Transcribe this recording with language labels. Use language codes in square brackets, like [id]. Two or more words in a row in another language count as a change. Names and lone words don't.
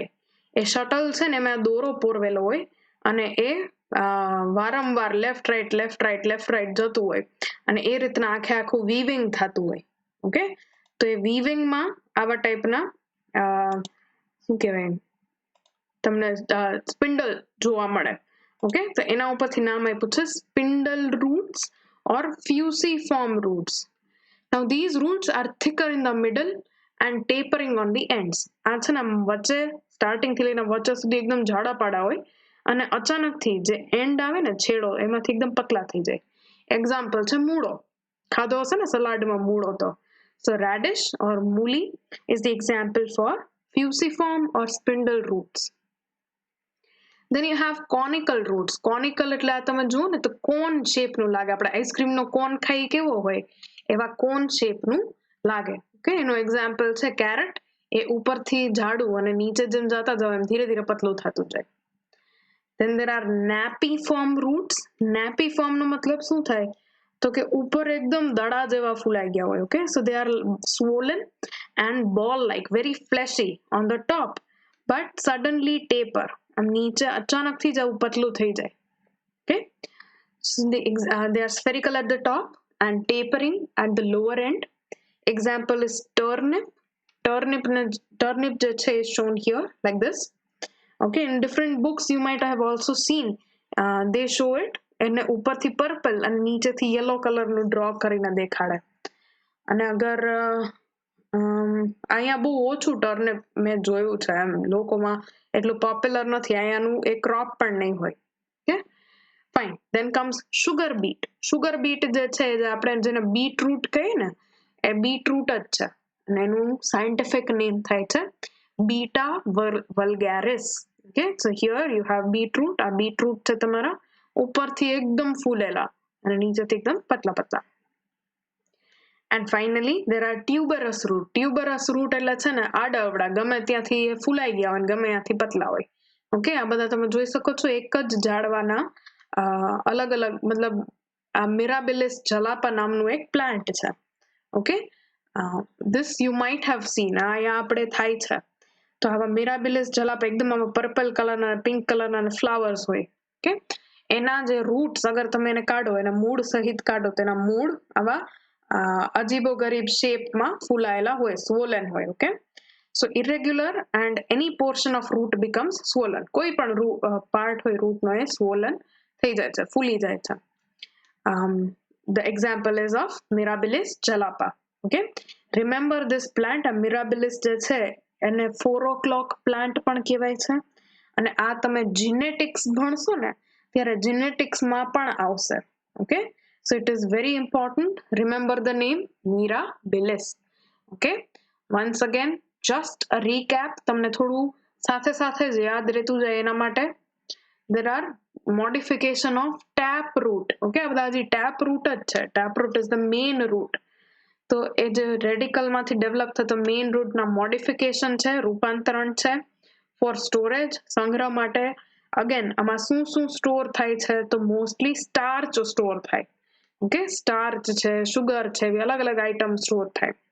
[gu] એ શટલ છે ને એમાં દોરો પોરવેલો હોય અને એ વારંવાર [en] left right [gu] જતું હોય અને એ રીતના આખું વીવિંગ થતું હોય. ઓકે, તો એ વીવિંગમાં આવા ટાઈપના શું કહેવાય તમને સ્પિન્ડલ જોવા મળે. ઓકે, તો એના ઉપરથી નામ આપ્યું છે [en] spindle roots or fusiform roots. Now these roots are thicker in the middle and tapering on the ends. [gu] આ છે ને વચ્ચે સ્ટાર્ટિંગ થી લઈને વચ્ચે સુધી એકદમ જાડા પાડા હોય અને અચાનકથી જે એન્ડ આવે ને છેડો એમાંથી એકદમ પતલા થઈ જાય. એક્ઝામ્પલ છે મૂળો. ખાધો હશે ને સલાડમાં મૂળો તો. [en] So radish or મૂલી is the example for fusiform or spindle roots. Then you have conical roots. [gu] Conical એટલે આ તમે જુઓ ને તો [en] cone shapeનું [gu] લાગે. આપણે આઈસ્ક્રીમનો કોન ખાઈ કેવો હોય એવા [en] cone shapeનું [gu] લાગે. ઓકે, એનું એક્ઝામ્પલ છે કેરેટ. એ ઉપરથી જાડું અને નીચે જેમ જતા જાવ એમ ધીરે ધીરે પતલું થતું જાય. [en] Then there are napiform roots. [gu] Napiform નો મતલબ શું થાય તો કે ઉપર એકદમ દડા જેવા ફૂલાઈ ગયા હોય. ઓકે, [en] so they are swollen and ball like, very fleshy on the top but suddenly taper. [gu] આમ નીચે અચાનકથી જ આવું પતલું થઈ જાય. [en] Okay, so they are spherical at the top and tapering at the lower end. Example is turnip. Turnip [gu] જે છે [en] is shown here like this. Okay, in different books you might have also seen they show it [gu] એને ઉપરથી પર્પલ અને નીચેથી યલો કલરનું ડ્રો કરીને દેખાડે. અને અગર અહીંયા બહુ ઓછું ટર્નિપ મેં જોયું છે, એમ લોકોમાં એટલું પોપ્યુલર નથી, અહીંયાનું એક ક્રોપ પણ નહીં હોય. [en] Okay, fine. Then comes sugar beet. [gu] સુગર બીટ જે છે જે આપણે જેને બીટરૂટ કહીએ ને એ બીટરૂટ જ છે અને એનું [en] scientific name [gu] થાય છે બીટા વલ્ગારિસ. [en] Okay, so here you have beetroot. [gu] આ બીટરૂટ છે તમારા ઉપરથી એકદમ ફૂલેલા અને નીચેથી એકદમ પતલા પતલા. [en] And finally there are tuberous root. Tuberous root [gu] એટલે છે ને આડા અવડા ગમે ત્યાંથી ફૂલાઈ ગયા હોય ગમે ત્યાંથી પતલા હોય. ઓકે, આ બધા તમે જોઈ શકો છો એક જ ઝાડવાના અલગ અલગ, મતલબ આ મિરાબિલિસ જલાપા નામનું એક પ્લાન્ટ છે. [en] ઓકે, this you might have seen. [gu] અહીંયા આપણે થાય છે તો આવા મિરાબિલિસ જલાપા એકદમ આમાં [en] purple colorના pink colorના flowers [gu] હોય. ઓકે, એના જે રૂટ્સ અગર તમે એને કાઢો, એના મૂળ સહિત કાઢો તો એના મૂળ આવા અજીબો ગરીબ શેપમાં ફૂલાયેલા હોય, swollen હોય. [en] Okay, so irregular and any portion of root becomes swollen. [gu] કોઈ પણ પાર્ટ હોય રૂટનો એ swollen થઈ જાય છે, ફૂલી જાય છે. [en] The example is of Mirabilis jalapa. Okay, remember this plant. [gu] આ Mirabilis જે છે એને [en] 4 o'clock plant [gu] પણ કહેવાય છે. અને આ તમે genetics ભણશો ને ત્યારે geneticsમાં પણ આવશે. [en] Okay, so it is very important. Remember the name Mirabilis. Okay, once again just a recap, [gu] તમને થોડું સાથે સાથે જ યાદ રહેતું જાય એના માટે. [en] There are modification of tap root. [gu] Okay, આ બધા હજી [en] tap root [gu] જ છે. [en] Tap root is the main root. [gu] તો એ જે રેડિકલમાંથી ડેવલપ થતો [en] main rootના [gu] મોડિફિકેશન છે, રૂપાંતરણ છે [en] for storage, [gu] સંગ્રહ માટે. અગેન આમાં શું શું સ્ટોર થાય છે તો [en] mostly starch store [gu] થાય. ઓકે, સ્ટાર્ચ છે, શુગર છે, એવી અલગ અલગ [en] item store [gu] થાય.